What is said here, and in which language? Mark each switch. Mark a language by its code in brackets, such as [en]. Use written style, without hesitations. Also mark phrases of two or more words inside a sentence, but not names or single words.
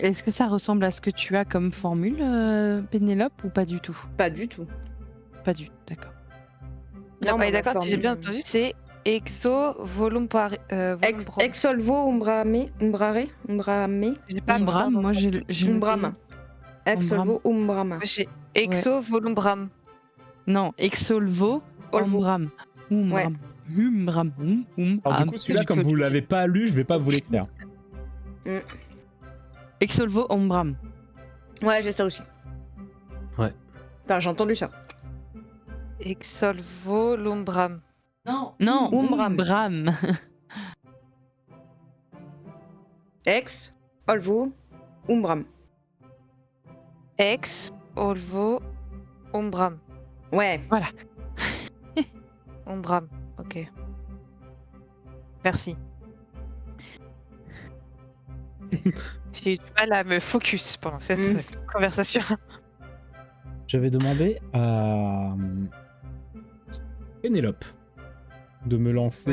[fr] Est-ce que ça ressemble à ce que tu as comme formule, Pénélope, ou pas du tout? Pas du tout. Pas du tout, d'accord. Non, Ouais, mais la d'accord, si j'ai bien formule- entendu, c'est [la] exo volumpare. Exolvo umbrame. [fr] J'ai pas Umbram, moi j'ai noté- [la] Umbrama. Exolvo umbrama. [fr] J'ai [la] exo volumbram. [fr] Non, Exolvo, [la] Olvo. Umbram. Umbram. Umbram. [fr] Alors, du coup, celui-là, comme vous l'avez pas lu, je vais pas vous l'écrire. [la] Exolvo, Umbram. [fr] Ouais, j'ai ça aussi. Ouais. Enfin, j'ai entendu ça. [la] Exolvo lumbram. [fr] Non, [la] Umbram. Umbram. Ex, olvo, umbram. Ex, olvo, umbram. [fr] Ouais. Umbram, ok. Merci. J'ai eu du mal à me focus pendant cette conversation. Je vais demander à Pénélope de me lancer